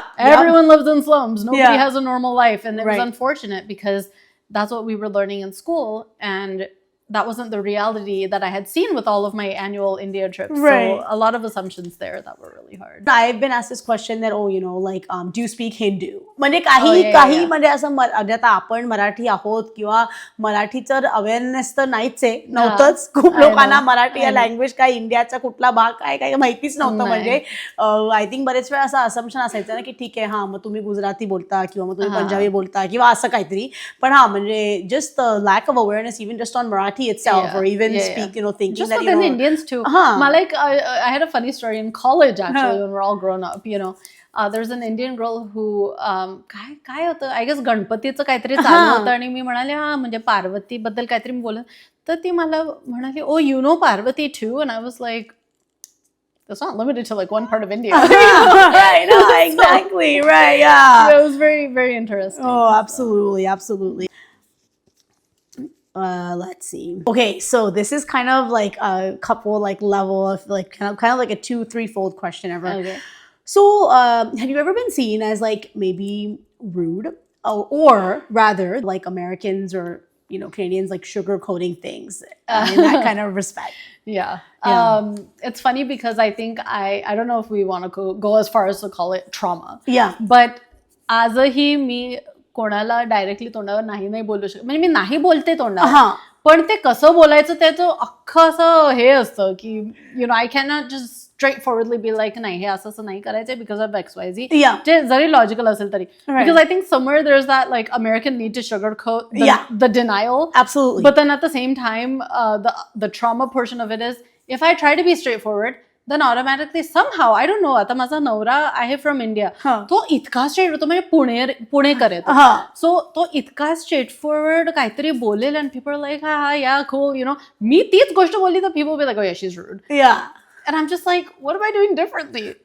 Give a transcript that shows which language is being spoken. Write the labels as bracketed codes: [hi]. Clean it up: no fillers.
[en] Everyone lives in slums. Nobody has a normal life. And it was unfortunate because that's what we were learning in school. And that wasn't the reality that I had seen with all of my annual India trips. So a lot of assumptions there that were really hard. I've been asked this question that, do you speak Hindu? [mr] म्हणजे काही म्हणजे असं आता आपण मराठी आहोत किंवा मराठीचं awareness तर नाहीच आहे नव्हतंच खूप लोकांना मराठी या लँग्वेज काय इंडियाचा कुठला भाग काय माहितीच नव्हतं म्हणजे [en] I think [mr] बरेच वेळा असं असम्पशन असायचं ना की ठीक आहे मग तुम्ही गुजराती बोलता किंवा मग तुम्ही पंजाबी बोलता किंवा असं काहीतरी पण म्हणजे [en] just lack of awareness even just on [mr] Marathi [en] itself or even speak thinking just that within Indians too. Like I had a funny story in college actually when we're all grown up. There's an Indian girl who [mr] काय होतं [en] I guess [mr] गणपतीचं काहीतरी चालू होतं आणि मी म्हणाले म्हणजे पार्वती बद्दल काहीतरी मी बोलत [en] तर ती मला म्हणाली oh you know Parvati too and I was like that's not limited to like one part of India. Right, no, exactly, right, yeah. So it was very, very interesting. Oh, absolutely. Let's see. Okay, so this is kind of like a couple like level of like kind of like a 2-3-fold question ever. Okay. So, have you ever been seen as like maybe rude or rather like Americans or Canadians like sugarcoating things in that kind of respect? Yeah. It's funny because I think I don't know if we want to go as far as to call it trauma. Yeah. [mr] But आजही मी कोणाला directly तोंडावर नाही बोलू शकत म्हणजे मी नाही बोलते तोंडावर पण ते कसं बोलायचं त्याचं अख्खं असं हे असतं की [en] I can not just straightforwardly be like [mr] नाही हे असं नाही करायचंय [en] because of XYZ [mr] जे जरी लॉजिकल असेल तरी [en] because I think somewhere there is that like American need to sugar coat the denial absolutely but then at the same time the trauma portion of it is if I try to be straightforward then automatically somehow I don't know [mr] आता माझा नवरा आहे from India तो इतका straight होतो म्हणजे पुणेकर येतो so तो इतका स्ट्रेट फॉरवर्ड काहीतरी बोलेल [en] and people are like yeah cool [mr] मी तीच गोष्ट बोलली तर [en] people will be like oh yeah she's rude and I'm just like what am I doing differently